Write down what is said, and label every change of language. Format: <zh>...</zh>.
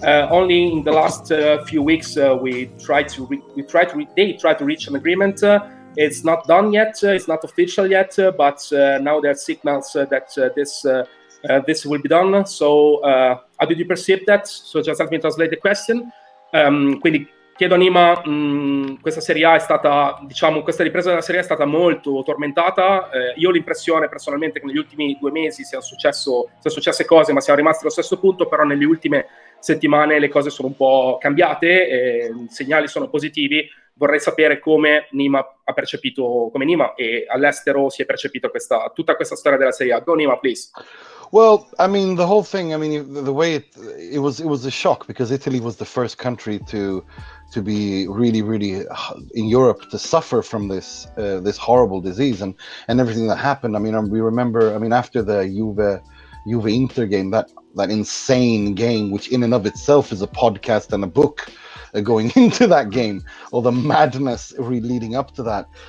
<en>Only in the last few weeks they try to reach an agreement. It's not done yet. It's not official yet. But now there are signals that this will be done. So how did you perceive that? So just let me translate the question.</en> <it>Quindi chiedo a Nima, questa Serie A è stata, diciamo, questa ripresa della Serie A è stata molto tormentata. Io ho l'impressione personalmente che negli ultimi 2 mesi siano successe cose, ma siamo rimasti allo stesso punto, però nelle ultime settimane le cose sono un po' cambiate, i segnali sono positivi. Vorrei sapere come Nima ha percepito, come Nima e all'estero si è percepito tutta questa storia della Serie A.</it> <en>Go Nima, please. Well, I mean, the whole thing, I mean, the way it was a shock, because Italy was the first country to be really in Europe to suffer from this horrible disease and everything that happened. I mean, we remember, I mean, after the Juve Inter game, that insane game, which in and of itself is a podcast and a book going into that game, all the madness leading up to that.</en>